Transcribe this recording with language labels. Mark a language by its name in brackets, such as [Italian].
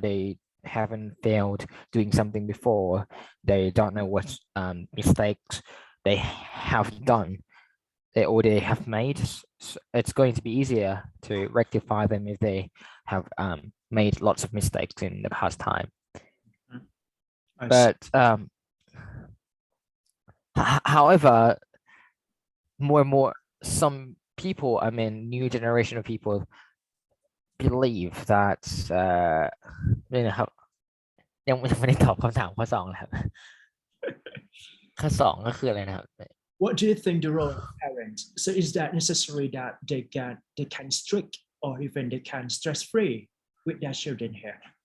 [English] They haven't failed doing something before. They don't know what mistakes they have done or they have made. It's going to be easier to rectify them if they have made lots of mistakes in the past time. But however, more and more, some people, new generation of people believe that [Thai] นี่นะครับยังไม่ได้ตอบคำถามข้อ2นะครับ ข้อ2ก็คืออะไรนะครับ [English] What do you think the role of parents? So is that necessary that they can strict or even they can stress free with their children here?